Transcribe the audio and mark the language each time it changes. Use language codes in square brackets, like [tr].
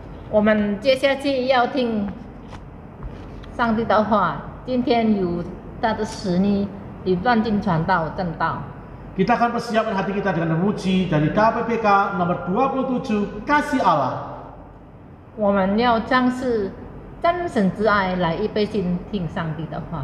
[zh] 我们接下去要听上帝的话，今天由他的使女李断金传道正道。 [id] Kita akan persiapkan hati kita dengan memuji dari KPPK nomor 27 Kasih Allah. [zh] 我们要将是真神之爱来预备心听上帝的话。